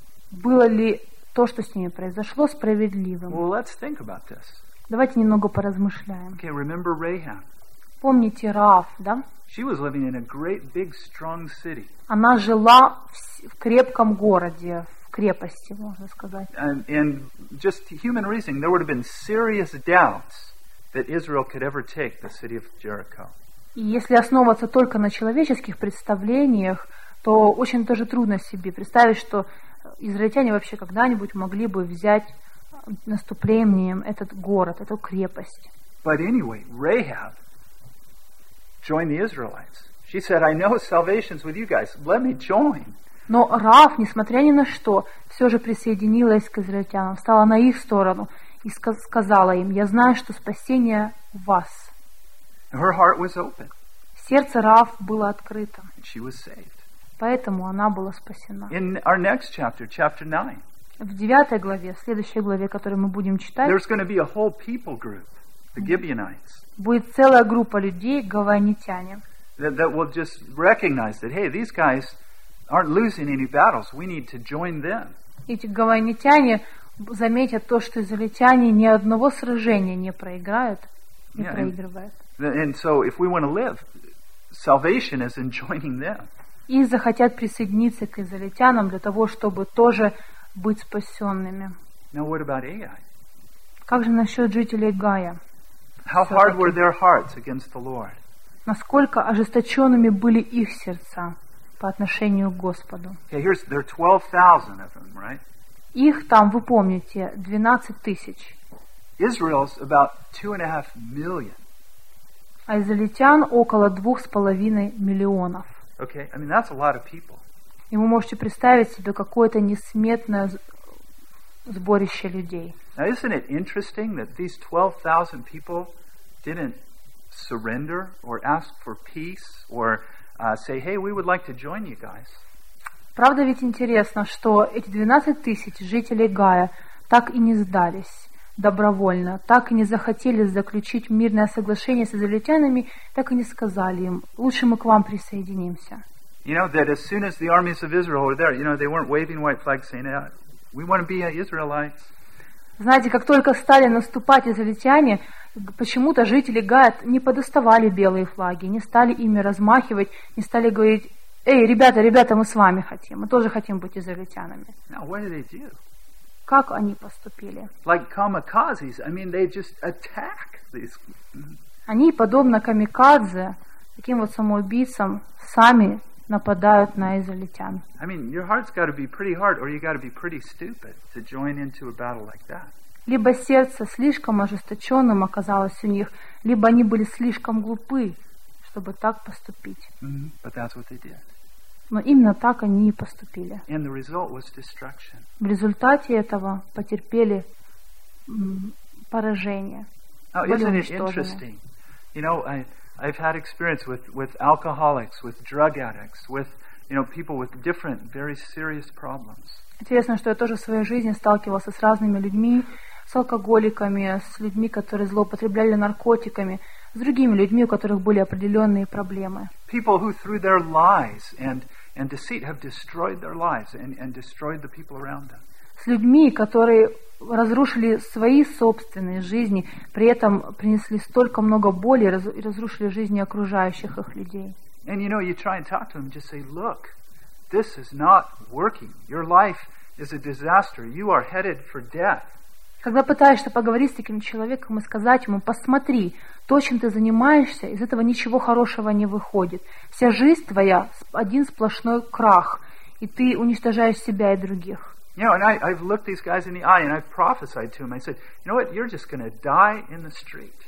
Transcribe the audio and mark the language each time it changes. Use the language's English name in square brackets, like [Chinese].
[Russian] Было ли то, что с ними произошло, справедливым? [English] Well, let's think about this. [Russian] Давайте немного поразмышляем. [English] Okay, remember Rahab? [Russian] Помните Раав, да? [English] She was living in a great, big, strong city. [Russian] Она жила в крепком городе, в крепости, можно сказать. [English] And just human reasoning, there would have been serious doubts that Israel could ever take the city of Jericho. [Russian] И если основываться только на человеческих представлениях, то очень даже трудно себе представить, что израильтяне вообще когда-нибудь могли бы взять наступлением этот город, эту крепость. [English] But anyway, Rahab joined the Israelites. She said, "I know salvation's with you guys. Let me join." [Russian] Но Раав, несмотря ни на что, все же присоединилась к израильтянам, стала на их сторону и сказала им: "Я знаю, что спасение в вас." [English] Her heart was open. [Russian] Сердце Раав было открыто. [English] And she was saved. [Russian] Поэтому она была спасена. [English] In our next chapter, chapter 9. [Russian] В 9 главе, в следующей главе, которую мы будем читать, [English] there's going to be a whole people group, the Gibeonites. [Russian] Будет целая группа людей, гавайнитяне. [English] That will just recognize that, hey, these guys aren't losing any battles. We need to join them. [Russian] Эти гавайнитяне заметят то, что израильтяне ни одного сражения не проиграют, не проигрывают. [English] And so if we want to live, salvation is in joining them. [Russian] И захотят присоединиться к израильтянам для того, чтобы тоже быть спасенными. [English] Now what about AI? [Russian] Как же насчет жителей Гая? [English] How hard were their hearts against the Lord? [Russian] Насколько ожесточенными были их сердца по отношению к Господу? [English] Okay, here's, there are 12,000 of them, right? [Russian] Их там, вы помните, 12 тысяч. [English] Israel's about 2.5 million. [Russian] А израильтян около 2.5 миллионов. [English] Okay, I mean that's a lot of people. [Russian] И вы можете представить себе какое-то несметное сборище людей. [English] Now isn't it interesting that these 12,000 people didn't surrender or ask for peace or say, hey, we would like to join you guys? [Russian] Правда ведь интересно, что эти 12 тысяч жителей Гая так и не сдались добровольно, так и не захотели заключить мирное соглашение с израильтянами, так и не сказали им: лучше мы к вам присоединимся. [English] You know, that as soon as the armies of Israel were there, you know, they weren't waving white flags saying, we want to be Israelites. [Russian] Знаете, как только стали наступать израильтяне, почему-то жители Гая не подоставали белые флаги, не стали ими размахивать, не стали говорить: эй, ребята, ребята, мы с вами хотим, мы тоже хотим быть израильтянами. [English] Now, what did they do? [Russian] Как они поступили? [English] Like kamikazes, I mean, they just attack these. [Russian] Они, подобно камикадзе, таким вот самоубийцам, сами нападают на израильтян. [English] I mean, your heart's got to be pretty hard, or you got to be pretty stupid to join into a battle like that. [Russian] Либо сердце слишком ожесточенным оказалось у них, либо они были слишком глупы, чтобы так поступить. [English] Mm-hmm. But that's what they did. [Russian] Но именно так они и поступили. [English] And the result was destruction. [Russian] В результате этого потерпели поражение. [English] Oh, isn't it interesting? You know, I've had experience with alcoholics, with drug addicts, with, you know, people with different, very serious problems. [Russian] Интересно, что я тоже в своей жизни сталкивался с разными людьми, с алкоголиками, с людьми, которые злоупотребляли наркотиками, с другими людьми, у которых были определенные проблемы. [English] People who through their lies and deceit have destroyed their lives and destroyed the people around them. [Russian] С людьми, которые разрушили свои собственные жизни, при этом принесли столько много боли и разрушили жизни окружающих их людей. [English] And you know, you try and talk to them, just say, look, this is not working. Your life is a disaster. You are headed for death. [Russian] Когда пытаешься поговорить с таким человеком и сказать ему, посмотри, то, чем ты занимаешься, из этого ничего хорошего не выходит. Вся жизнь твоя – один сплошной крах, и ты уничтожаешь себя и других. [English] You know, and I've looked these guys in the eye, and I've prophesied to them. I said, you know what, you're just going to die in the street.